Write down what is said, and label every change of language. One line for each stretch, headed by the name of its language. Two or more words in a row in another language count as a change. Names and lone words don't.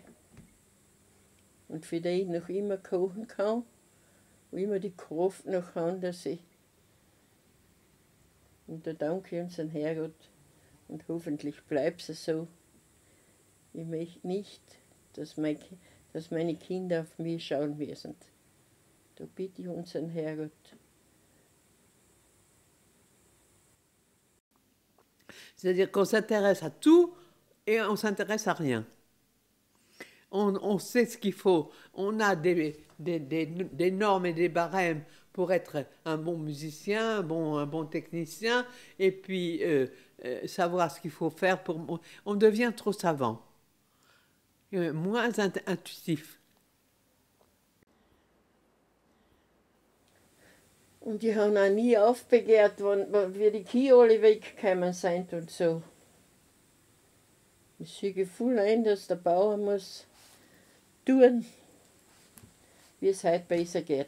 German: Und für die ich noch immer kochen kann, wo ich immer die Kraft noch habe, dass ich. Und da danke ich unseren Herrgott und hoffentlich bleibt es so. Ich möchte nicht, dass meine Kinder auf mich schauen müssen. Da bitte ich unseren Herrgott.
French: C'est-à-dire qu'on s'intéresse à tout et on ne s'intéresse à rien. On sait ce qu'il faut. On a des normes et des barèmes pour être un bon musicien, un bon technicien, et puis savoir ce qu'il faut faire. On devient trop savant, moins intuitif.
German: Und die haben auch nie aufbegehrt, wie die Kühe alle weggekommen sind und so. Ich sehe voll ein, dass der Bauer muss tun, wie es heute besser geht.